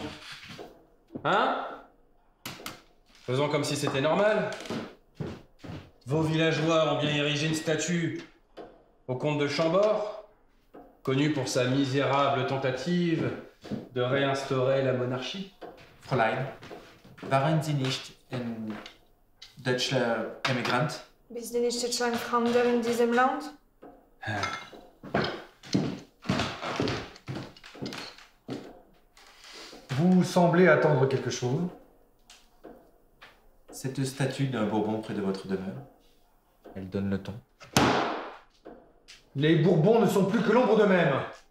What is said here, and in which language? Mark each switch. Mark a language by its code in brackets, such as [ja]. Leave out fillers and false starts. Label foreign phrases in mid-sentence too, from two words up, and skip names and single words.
[fr] Hein? Faisons comme si c'était normal. Vos villageois ont bien érigé une statue au comte de Chambord, connu pour sa misérable tentative de réinstaurer la monarchie. [de] Fräulein, waren Sie nicht ein deutscher Emigrant? Bist du nicht schon ein Fremder in diesem Land? [fr] Vous semblez attendre quelque chose. Cette statue d'un Bourbon près de votre demeure, elle donne le ton. Les Bourbons ne sont plus que l'ombre d'eux-mêmes.